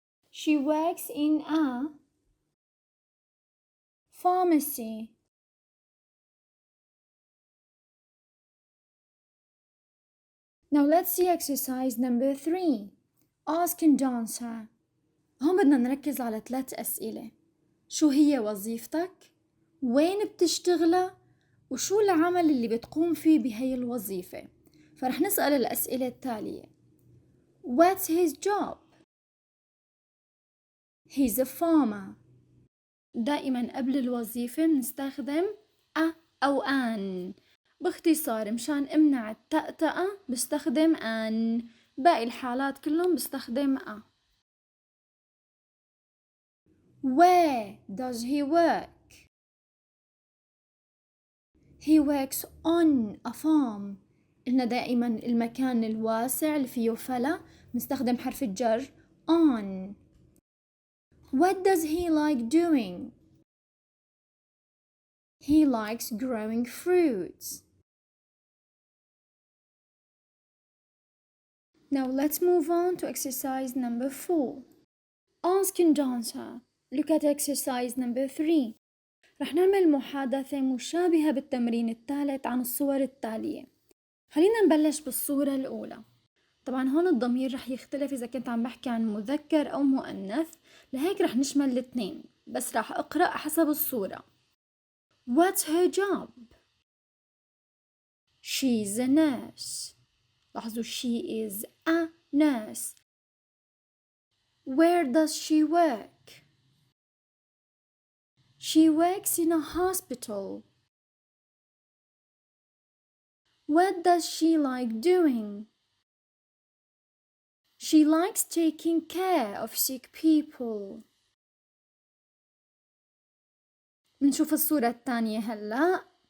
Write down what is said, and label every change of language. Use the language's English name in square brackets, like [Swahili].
[English] She works in a pharmacy. Now let's see exercise number 3. Ask and answer. [Arabic] هون بدنا نركز على 3 أسئلة. شو هي وظيفتك؟ وين بتشتغلها؟ وشو العمل اللي بتقوم فيه بهي الوظيفة؟ فرح نسأل الأسئلة التالية. [English] What's his job? He's a farmer. [Arabic] دائما قبل الوظيفة بنستخدم أ أو أن. باختصار مشان امنع التأتأة بستخدم أن. باقي الحالات كلهم بستخدم أ. [English] Where does he work? He works on a farm. [Arabic] قلنا دائما المكان الواسع اللي فيه فلا بنستخدم حرف الجر on. [English] What does he like doing? He likes growing fruits. Now let's move on to exercise number 4. Ask and answer. Look at exercise number 3. [Arabic] رح نعمل محادثة مشابهة بالتمرين الثالث عن الصور التالية. خلينا نبلش بالصورة الأولى. طبعا هون الضمير رح يختلف إذا كنت عم بحكي عن مذكر أو مؤنث، لهيك رح نشمل الاثنين، بس رح أقرأ حسب الصورة. [English] What's her job? She's a nurse. [Arabic] لاحظوا [English] she is a nurse. Where does she work? She works in a hospital. What does she like doing? She likes taking care of sick people. [Arabic] نشوف الصورة الثانية هلا.